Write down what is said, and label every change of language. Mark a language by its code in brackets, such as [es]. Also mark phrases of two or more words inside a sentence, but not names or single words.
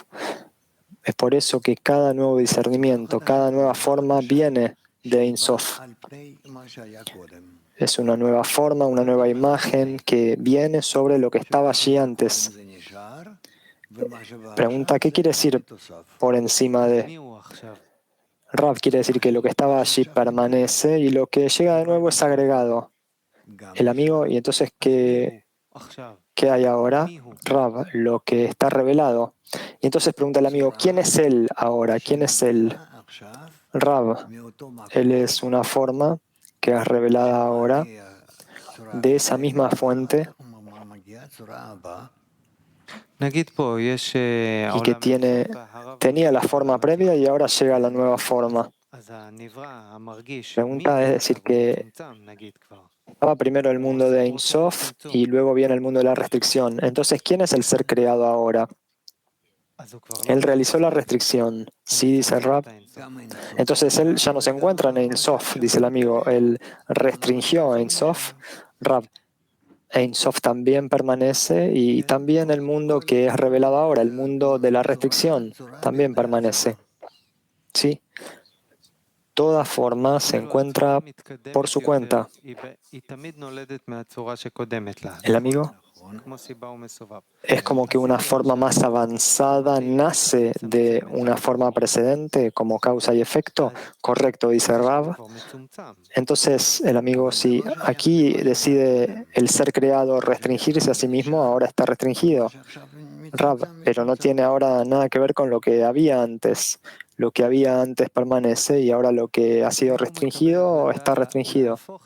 [es] Es por eso que cada nuevo discernimiento, cada nueva forma viene de Ein Sof. Es una nueva forma, una nueva imagen que viene sobre lo que estaba allí antes. Pregunta, ¿qué quiere decir por encima [he] אז [es] de? [he] מי הוא עכשיו? [es] Rav quiere decir que lo que estaba allí permanece y lo que llega de nuevo es agregado. El amigo, y entonces, [he] אז מי הוא עכשיו? [es] ¿qué hay ahora? [he] מי הוא? [es] Rav, lo que está revelado. Y entonces pregunta el amigo, ¿quién es él ahora? ¿Quién es él? Rav, él es una forma que es revelada ahora de esa misma fuente [he] נגיד פה יש [es] y que [he] עולם אינסוף ואחריו [es] tenía la [he] מתחיל [es] forma [he] עולם [es] previa y [he] הצמצום. [es] ahora llega a la nueva forma. [he] אז הנברא המרגיש, מי [es] Pregunta [he] זה [es] es [he] עכשיו? [es] decir [he] הוא [es] que [he] מצומצם נגיד כבר. [es] estaba primero el [he] הוא [es] mundo de [he] הוא [es] Ein [he] עושה פה [es] Sof [he] צמצום. [es] y luego viene el mundo de la restricción. Entonces, ¿quién es el ser creado ahora? [he] אז הוא כבר לא [es] Él realizó la [he] מצומצם. [es] restricción. [he] הוא [es] Sí, dice [he] מצמצם [es] Rab. [he] את האינסוף. [es] Entonces él ya no se encuentra en Ein Sof, dice el amigo. Él restringió Ein Sof. Rab. Ein Sof también permanece y también el mundo que es revelado ahora, el mundo de la restricción, también permanece. Sí. Toda forma se [he] כאילו הצורה [es] encuentra por [he] מתקדמת [es] su [he] יותר, [es] cuenta. [he] היא תמיד נולדת מהצורה שקודמת לה, [es] El [he] נכון? [es] amigo. [he] כמו סיבה ומסובב. [es] Es como que [he] אז [es] una [he] כאילו [es] forma [he] עכשיו [es] más avanzada [he] אמרתי, [es] nace de [he] לצמצם את [es] una forma [he] האור, [es] precedente como causa y efecto. [he] אז [es] Correcto, dice [he] עכשיו הוא [es] Rav. [he] כבר מצומצם. [es] Entonces, el amigo, si aquí decide el ser creado restringirse a sí mismo, ahora está restringido. Rav, pero no tiene ahora nada que ver con lo que había antes. lo que había antes permanece y ahora lo que ha sido restringido está restringido.